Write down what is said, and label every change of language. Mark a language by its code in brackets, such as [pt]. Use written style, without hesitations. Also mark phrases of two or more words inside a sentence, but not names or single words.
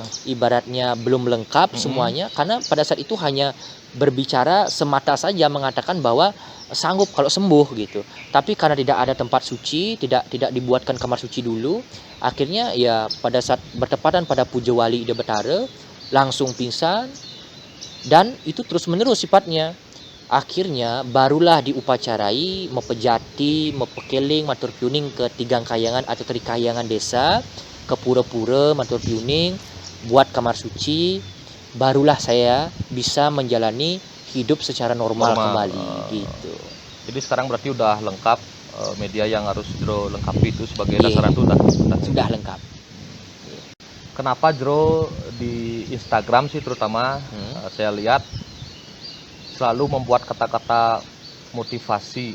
[id] Ibaratnya belum lengkap semuanya. Karena pada saat itu hanya berbicara semata saja, mengatakan bahwa sanggup kalau sembuh gitu. Tapi karena tidak ada tempat suci, tidak dibuatkan kamar suci dulu, akhirnya ya pada saat bertepatan pada Puja Wali Ide Betara langsung pingsan, dan itu terus menerus sifatnya. Akhirnya barulah diupacarai mepejati, mepekeling, matur piuning ke tigang kayangan atau trikayangan desa, ke pura-pura matur piuning, buat kamar suci. Barulah saya bisa menjalani hidup secara normal kembali gitu. Jadi sekarang berarti udah lengkap, media yang harus Jero lengkapi itu sebagai dasaran itu sudah lengkap. Kenapa Jero di Instagram sih terutama saya lihat selalu membuat kata-kata motivasi.